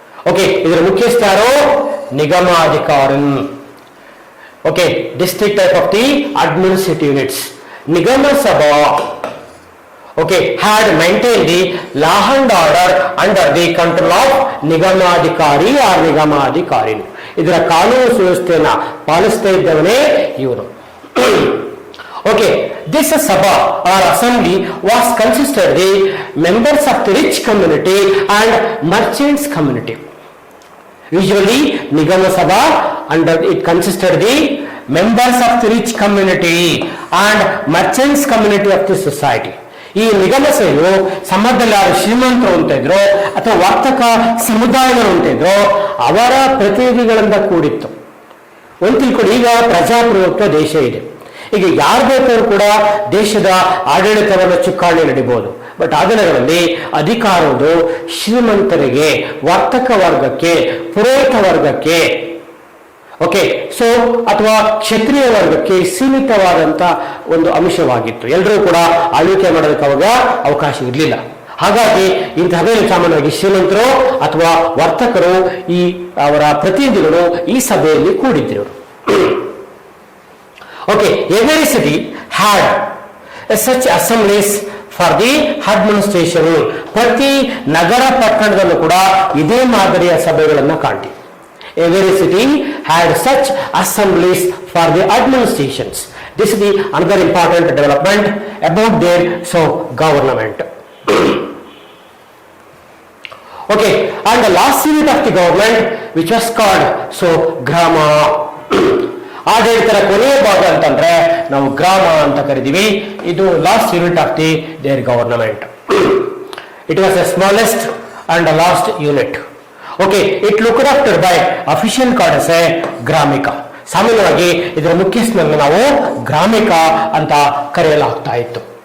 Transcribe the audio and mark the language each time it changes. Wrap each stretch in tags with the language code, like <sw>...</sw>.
<en>okay,</en> <kn>ಇದರ ಮುಖ್ಯಸ್ಥ ಯಾರು?</kn> <en>ನಿಗಮಾಧಿಕಾರಿ. Okay, district type of the administrative units. ನಿಗಮ ಸಭಾ okay had maintain the law and order under the control of ನಿಗಮಾಧಿಕಾರಿ or ನಿಗಮಾಧಿಕಾರಿ.</en> <kn>ಇದರ ಕಾನೂನು ಸುವ್ಯವಸ್ಥೆಯನ್ನ ಪಾಲಿಸ್ತಾ ಇದ್ದವನೇ ಇವನು.</kn> <en>Okay, this Sabha or assembly was consisted the members of the rich community and merchants community. Usually, Nigama Sabha under it consisted the members of the rich community and merchants community of the society.</en> <kn>ಈ ನಿಗಮ ಸಭೆಯು ಸಮಾಜದಲ್ಲಿ ಯಾರು ಶ್ರೀಮಂತರು ಅಂತ ಇದ್ರು ಅಥವಾ ವರ್ತಕ ಸಮುದಾಯಗಳು ಅಂತ ಇದ್ರು ಅವರ ಪ್ರತಿನಿಧಿಗಳಿಂದ ಕೂಡಿತ್ತು. ಒಂದು ತಿಳ್ಕೊಂಡು, ಈಗ ಪ್ರಜಾಪ್ರಭುತ್ವ ದೇಶ ಇದೆ. ಈಗ ಯಾರು ಬೇಕಾದ್ರೂ ಕೂಡ ದೇಶದ ಆಡಳಿತವನ್ನು ಚುಕ್ಕಾಣಿ ನಡಿಬಹುದು. ಬಟ್ ಆ ದಿನಗಳಲ್ಲಿ ಅಧಿಕಾರವು ಶ್ರೀಮಂತರಿಗೆ, ವರ್ತಕ ವರ್ಗಕ್ಕೆ, ಪುರೋಹಿತ ವರ್ಗಕ್ಕೆ, ಓಕೆ, ಸೊ ಅಥವಾ ಕ್ಷತ್ರಿಯ ವರ್ಗಕ್ಕೆ ಸೀಮಿತವಾದಂತ ಒಂದು ಅಂಶವಾಗಿತ್ತು. ಎಲ್ಲರೂ ಕೂಡ ಆಳ್ವಿಕೆ ಮಾಡೋದಕ್ಕೆ ಅವಾಗ ಅವಕಾಶ ಇರಲಿಲ್ಲ. ಹಾಗಾಗಿ ಇಂಥ ಸಭೆಯಲ್ಲಿ ಸಾಮಾನ್ಯವಾಗಿ ಶ್ರೀಮಂತರು ಅಥವಾ ವರ್ತಕರು ಈ ಅವರ ಪ್ರತಿನಿಧಿಗಳು ಈ ಸಭೆಯಲ್ಲಿ ಕೂಡಿದ್ರು.</kn> <en>Okay, every city had such assemblies for the administration.</en> <kn>ಪ್ರತಿ ನಗರ ಪಟ್ಟಣದಲ್ಲೂ ಕೂಡ ಇದೇ ಮಾದರಿಯ ಸಭೆಗಳನ್ನು ಕಾಣ್ತೀವಿ.</kn> <en>Every city had such assemblies for the administrations. This is the another important development about their government. Okay, and the last unit of the government which was called grama.</en> <kn>ಆಡಳಿತರ ಕೊನೆಯ ಭಾಗ ಅಂತಂದ್ರೆ ನಾವು ಗ್ರಾಮ ಅಂತ ಕರಿತೀವಿ.</kn> <en>ಇದು last unit of the there government. It was the smallest and last unit. Okay, it looked after by official called as a ಗ್ರಾಮಿಕ.</en> <kn>ಸಾಮಾನ್ಯವಾಗಿ ಇದರ ಮುಖ್ಯಸ್ಥನನ್ನು ನಾವು ಗ್ರಾಮಿಕ ಅಂತ ಕರೆಯಲಾಗ್ತಾ ಇತ್ತು.</kn>